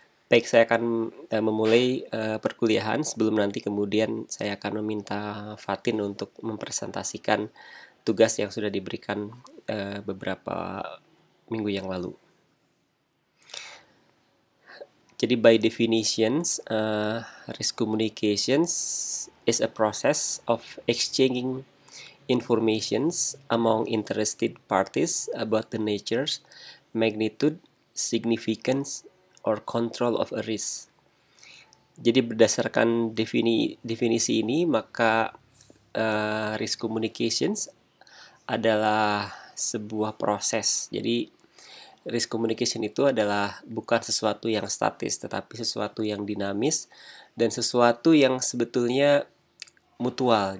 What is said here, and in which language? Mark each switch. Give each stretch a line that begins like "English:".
Indonesian: Baik, saya akan memulai perkuliahan. Sebelum nanti kemudian saya akan meminta Fatin untuk mempresentasikan tugas yang sudah diberikan beberapa minggu yang lalu.
English: Jadi by definitions, risk communications is a process of exchanging informations among interested parties about the nature, magnitude, significance, or control of a risk.
Indonesian: Jadi berdasarkan definisi ini, maka risk communications adalah sebuah proses. Jadi risk communication itu adalah bukan sesuatu yang statis, tetapi sesuatu yang dinamis dan sesuatu yang sebetulnya mutual.